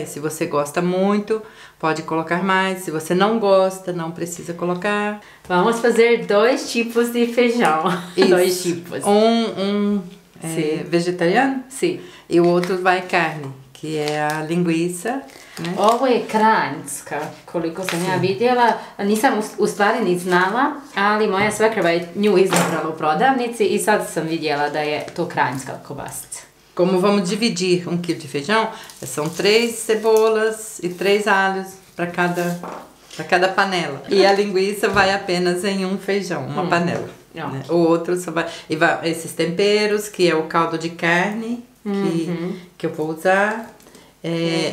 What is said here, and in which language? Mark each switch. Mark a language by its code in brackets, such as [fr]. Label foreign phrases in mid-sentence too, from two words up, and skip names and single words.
[pt] Se você gosta muito, pode colocar mais. Se você não gosta, não precisa colocar. Vamos fazer 2 tipos de feijão. Isso. 2 tipos. Vegetariano? Sim. E o outro vai carne, que é a linguiça. Ne? [bs] Ovo je kranjska, koliko sam ja vidjela. Nisam u stvari ni znala, ali moja svekrva je nju izabrala u prodavnici i sad sam vidjela da je to kranjska kobasica. [pt] Como vamos dividir 1 quilo de feijão, são 3 cebolas e 3 alhos para cada panela. E a linguiça vai apenas em um feijão, uma panela. Né? O outro só vai esses temperos, que é o caldo de carne que eu vou usar.